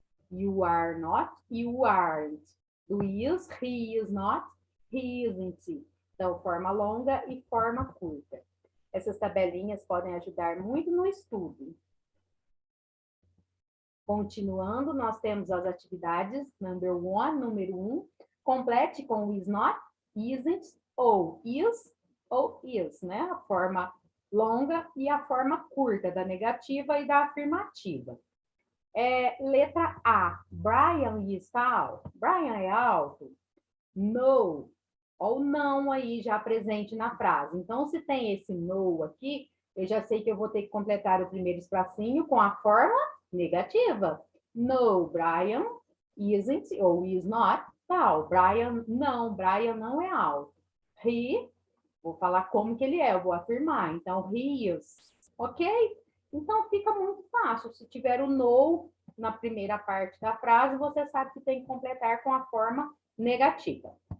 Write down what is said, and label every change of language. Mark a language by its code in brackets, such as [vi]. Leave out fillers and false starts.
[en] You are not, you aren't. Do is, he is not, he isn't. [pt] Então, forma longa e forma curta. Essas tabelinhas podem ajudar muito no estudo. Continuando, nós temos as atividades, número 1. Complete com is not, isn't, ou is, né? A forma longa e a forma curta da negativa e da afirmativa. Letra A, Brian está alto. Brian é alto? No, ou não aí já presente na frase. Então, se tem esse no aqui, eu já sei que eu vou ter que completar o primeiro espacinho com a forma negativa. [en] No, Brian isn't [pt] ou [en] is not tall. [pt] Brian não é alto. He, vou falar como que ele é, eu vou afirmar. Então, [en] he is, [pt] ok? Então, fica muito fácil. Se tiver o no na primeira parte da frase, você sabe que tem que completar com a forma negativa.